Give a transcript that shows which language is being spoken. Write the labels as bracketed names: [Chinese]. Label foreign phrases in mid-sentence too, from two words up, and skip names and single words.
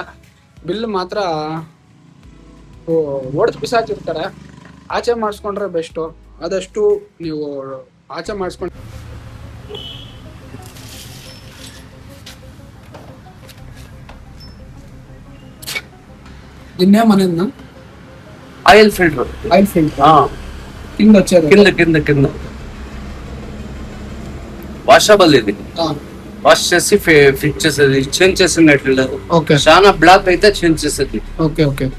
[Kannada] ಬಿಲ್ ಮಾತ್ರ ಹೊಡೆದು ಬಿಸಾಕಿರ್ತಾರೆ. ಆಚೆ ಮಾಡಿಸ್ಕೊಂಡ್ರೆ ಬೆಸ್ಟು. ಆದಷ್ಟು ನೀವು ಆಚೆ ಮಾಡಿಸ್ಕೊಂಡು ಇನ್ನೇ ಮನೆಯನ್ನ [English] oil filter [Telugu] కింద వచ్చేది. కింద వాషబుల్ ఇది. వాష్ చేసి ఫిట్ చేసేది, చేంజ్ చేసినట్లు లేదు. ఓకే, చాలా బ్లాక్ అయితే చేంజ్ చేసేది. [English] okay okay.